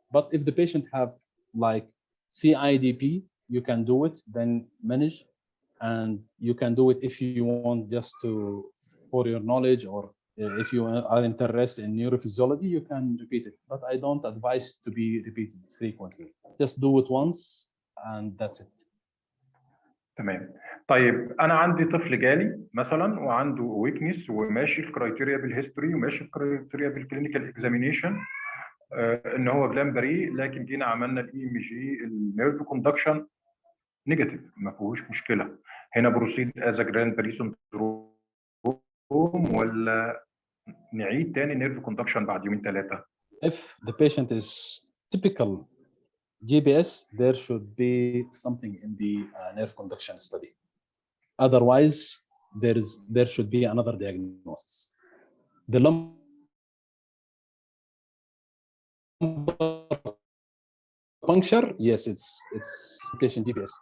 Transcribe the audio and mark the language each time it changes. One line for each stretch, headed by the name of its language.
English: But if the patient have like CIDP, you can do it, then manage, and you can do it if you want just to, for your knowledge, or if you are interested in neurophysiology, you can repeat it. But I don't advise to be repeated frequently. Just do it once and that's it.
Arabic: تمام. طيب انا عندي طفل جالي مثلا وعنده ويكنس وماشي في كرايتيريا بالهيستوري وماشي في كرايتيريا بالكلينيكال اكزامينيشن ان هو جلان بري، لكن جينا عملنا الاي ام جي النيرف كوندكشن نيجاتيف، ما فيهوش مشكله. هنا بروسيد از جراند بري سندروم ولا نعيد تاني نيرف كوندكشن بعد يومين ثلاثه؟
English: If the patient is typical GBS, there should be something in the nerve conduction study. Otherwise, there should be another diagnosis. The lumbar puncture, yes, it's patient GBS.